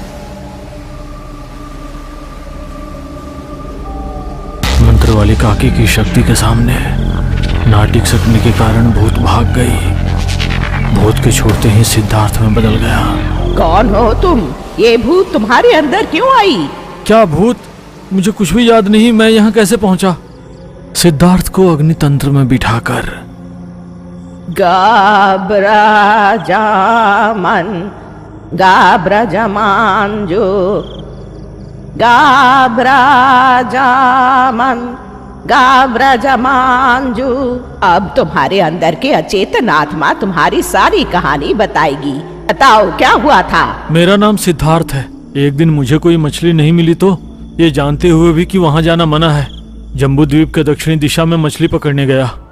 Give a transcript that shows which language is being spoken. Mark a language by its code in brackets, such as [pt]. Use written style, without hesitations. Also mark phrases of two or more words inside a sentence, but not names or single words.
[hi] मंत्र वाली काकी की शक्ति के सामने नाटिक सकने के कारण भूत भाग गई। भूत के छोड़ते ही सिद्धार्थ में बदल गया। कौन हो तुम? ये भूत तुम्हारे अंदर क्यों आई? क्या भूत? मुझे कुछ भी याद नहीं। मैं यहाँ कैसे पहुंचा? सिद्धार्थ को अग्नि तंत्र में बिठाकर गाब्रा जामन गाब्रा जमांजो गाब्रा जामन गाब्रा जमांजू। अब तुम्हारे अंदर के अचेतन आत्मा तुम्हारी सारी कहानी बताएगी। बताओ क्या हुआ था? मेरा नाम सिद्धार्थ है। एक दिन मुझे कोई मछली नहीं मिली तो ये जानते हुए भी कि वहां जाना मना है, जम्बू द्वीप के दक्षिणी दिशा में मछली पकड़ने गया।